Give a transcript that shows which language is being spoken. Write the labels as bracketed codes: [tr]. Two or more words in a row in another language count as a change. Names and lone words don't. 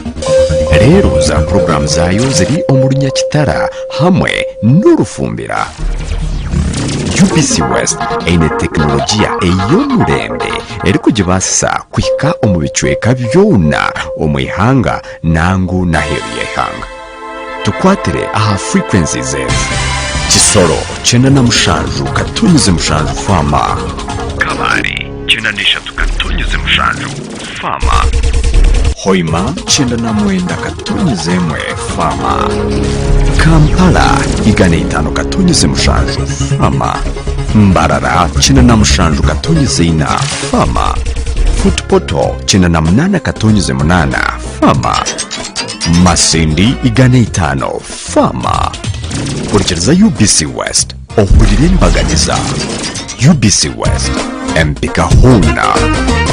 [nyn] Rero za program zayo ziri omu Runyakitara hamwe n'Orufumbira. UBC West eyina tekinologiya ey'omurembe eri kugibasisa kuhika omu bicweka byona omu ihanga nangu n'aheeru y'eihanga. Tukwatire aha frequencies ezo: Kisoro 97.7 Fama, Kabari 93.7 Fama, Hoima 99.1 Fama, Kampala 105.7 Fama, Mbarara 97.4 Fama, Futpoto 98.8 Fama, Masindi 5 Fama. Kurikiriza UBC West ohurire imbaganiza. UBC West empika huna.